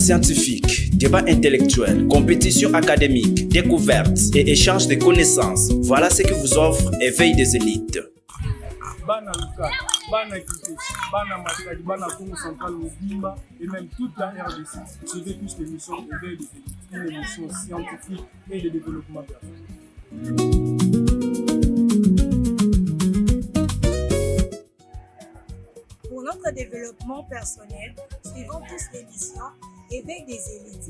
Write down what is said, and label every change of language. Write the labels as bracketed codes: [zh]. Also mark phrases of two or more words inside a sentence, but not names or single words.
[fr] scientifique, débat intellectuel, compétition académique, découverte et échange de connaissances. Voilà ce que vous offre Éveil des élites. [ln] Bana Luka, Bana Kité, Bana Matadi, Bana Congo Central, [fr] Mobimba et même toute la RDC. Suivez plus l'émission Éveil des élites, une émission scientifique et de développement personnel. Pour notre développement personnel, suivons tous l'émission Éveil des élites.